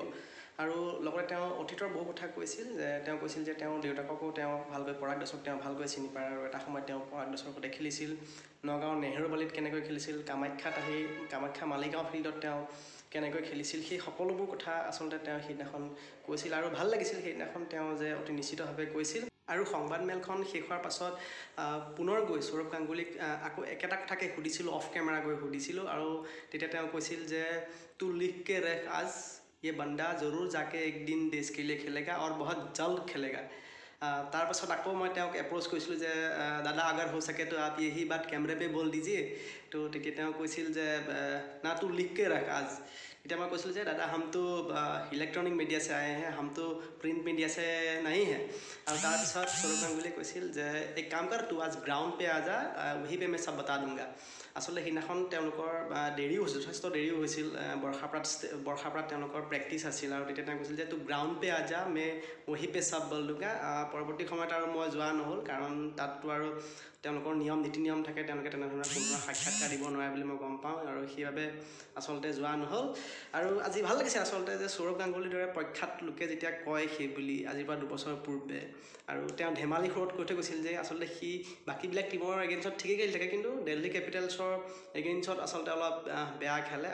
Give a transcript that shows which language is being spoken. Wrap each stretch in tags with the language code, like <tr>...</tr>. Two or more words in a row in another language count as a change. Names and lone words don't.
<as>আৰু লগতে তেওঁ অতীতৰ বহু কথা কৈছিল, তেওঁ কৈছিল যে তেওঁৰ দেউতাককো তেওঁ ভালকৈ পৰাগ দাসক তেওঁ ভালকৈ চিনি পায়, আৰু এটা সময়ত তেওঁ পৰাগ দাসৰ সৈতে খেলিছিল, নগাঁৱৰ নেহেৰুবালিত কেনেকৈ খেলিছিল, কামাখ্যাত আহি কামাখ্যা মালিগাঁও ফিল্ডত তেওঁ কেনেকৈ খেলিছিল, সেই সকলোবোৰ কথা আচলতে তেওঁ সেইদিনাখন কৈছিল। আৰু ভাল লাগিছিল সেইদিনাখন তেওঁ যে অতি নিশ্চিতভাৱে কৈছিল। আৰু সংবাদমেলখন শেষ হোৱাৰ পাছত পুনৰ গৈ সৌৰভ গাংগুলীক আকৌ একেটা কথাকে সুধিছিলোঁ,</as> <en>off camera</en> <as>গৈ সুধিছিলোঁ, আৰু তেতিয়া তেওঁ কৈছিল যে</as> <hi>तू लिखके रख आज ये बंदा जरूर जाके एक दिन देश के लिए खेलेगा और बहुत जल्द खेलेगा।</hi> <as>তাৰ পাছত আকৌ মই তেওঁক এপ্ৰ'চ কৰিছিলোঁ যে দাদা</as> <hi>अगर हो सके तो आप यही बात कैमरे पे बोल दीजिए।</hi> <as>তো তেতিয়া তেওঁ কৈছিল যে</as> <hi>ना तू लिखके रख आज।</hi> <as>এতিয়া মই কৈছিলোঁ যে দাদা</as> <hi>हमतो इलेक्ट्रॉनिक मीडिया से आए हैं, हमतो प्रिंट मीडिया से नहीं है।</hi> <as>আৰু তাৰপিছত সৌৰভ গাংগুলীয়ে কৈছিল যে</as> <hi>एक काम कर तू आज ग्राउंड पे आ जा, वही पे मैं सब बता दूंगा।</hi> <as>আচলতে সেইদিনাখন তেওঁলোকৰ যথেষ্ট দেৰিও হৈছিল, বৰ্ষাপাত তেওঁলোকৰ প্ৰেক্টিচ আছিল, আৰু তেতিয়া তেওঁ কৈছিল যে</as> <hi>तू ग्राउंड पे आ जा मैं वही पे सब बोल दूंगा।</hi> <as>পৰৱৰ্তী সময়ত আৰু মই যোৱা নহ'ল, কাৰণ তাততো আৰু তেওঁলোকৰ নীতি নিয়ম থাকে, তেওঁলোকে তেনেধৰণৰ কোনো সাক্ষাৎকাৰ দিব নোৱাৰে বুলি মই গম পাওঁ, আৰু সেইবাবে আচলতে যোৱা নহ'ল। আৰু আজি ভাল লাগিছে আচলতে যে সৌৰভ গাংগুলীৰ দৰে প্ৰখ্যাত লোকে যেতিয়া কয় সেই বুলি আজিৰ পৰা 2 বছৰ পূৰ্বে, আৰু তেওঁ ধেমালি সুৰত কৈ থৈ গৈছিল যে আচলতে সি বাকীবিলাক টীমৰ এগেইনষ্টত ঠিকেই খেলি থাকে, কিন্তু দিল্লী কেপিটেলছৰ এগেইনষ্টত আচলতে অলপ বেয়া খেলে।</as>